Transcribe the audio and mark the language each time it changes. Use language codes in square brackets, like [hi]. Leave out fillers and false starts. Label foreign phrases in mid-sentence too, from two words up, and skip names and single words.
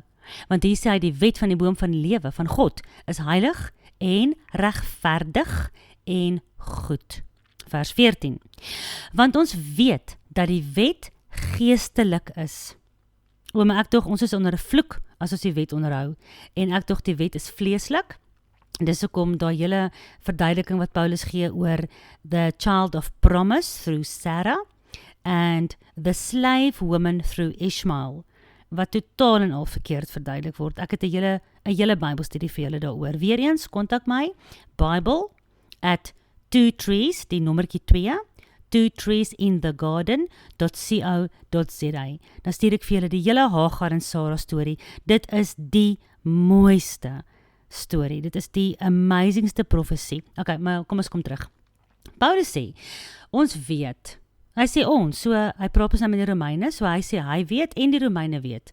[af] Want hier sê hy, die wet van die boom van die lewe, van God, is heilig en regverdig en goed. Vers 14. Want ons weet dat die wet geestelik is. Maar ek dog, ons is onder 'n vloek as ons die wet onderhou. En ek dog, die wet is vleeslik. Dis hoekom daai hele verduideliking wat Paulus gee oor [en] the child of promise through Sarah and the slave woman through Ishmael, [af] wat totaal en al verkeerd verduidelik word. Ek het 'n hele Bybelstudie vir julle daaroor. Weereens, kontak my, [en] Bible at 2trees, [af] die nommertjie 2 trees in the garden.co.za. Dan stuur ek vir julle die hele Hagar en Sarah storie. Dit is die mooiste storie. Dit is die amazingste profesie. Okay, maar kom ons kom terug. Paulus sê, ons weet. Hy sê ons, so hy praat ons nou met die Romeine, so hy sê hy weet en die Romeine weet.